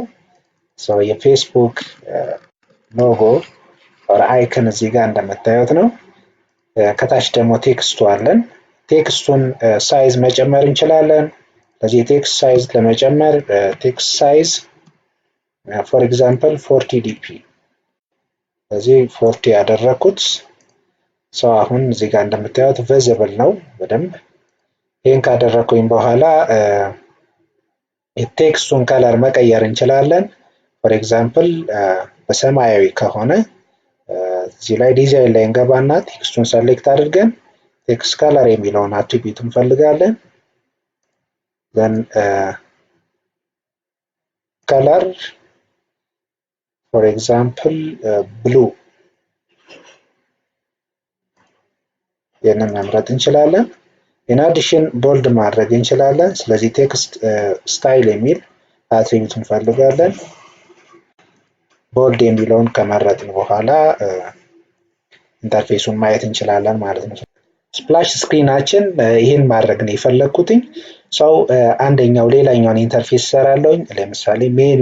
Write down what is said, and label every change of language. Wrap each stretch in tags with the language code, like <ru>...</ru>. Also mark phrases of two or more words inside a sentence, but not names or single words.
<am>የፌስቡክ</am> <en>logo or icon</en> <am>እዚህ ጋር እንደምታዩት ነው። ከታች ደግሞ ቴክስቱ አለን። ቴክስቱን ሳይዝ መጨመር እንችላለን። ስለዚህ</am> <en>text size</en> <am>ለመጨመር</am> <en>text size for example</en> <am>40 ዲፒ ስለዚህ 40 ያደረኩት አሁን እዚህ ጋር እንደምታዩት ቪዚብል ነው በደንብ። ይሄን ካደረኩኝ በኋላ የቴክስቱን ከለር መቀየር እንችላለን።</am> <en>for example</en> <am>በሰማያዊ ከሆነ እዚህ ላይ ዲዛይን ላይ እንገባና ቴክስቱን ሰሌክት አድርገን</am> <en>text color</en> <am>የሚለውን አትሪቢዩት እንፈልጋለን።</am> <en>then color for example blue</en> <am>ይህንን መምረጥ እንችላለን።</am> <en>in addition</en> <am>bold ማድረግ እንችላለን። ስለዚህ</am> <en>text style</en> <am>የሚል አትሪቢዩት እንፈልጋለን። ቦልድ የሚለውን ከመረጥን በኋላ ኢንተርፌሱን ማየት እንችላለን ማለት ነው። ስፕላሽ ስክሪናችን ይህን ማድረግ ነው የፈለግኩትኝ። አንደኛው ሌላኛውን ኢንተርፌስ ሰራለሁኝ። ለምሳሌ ሜን</am>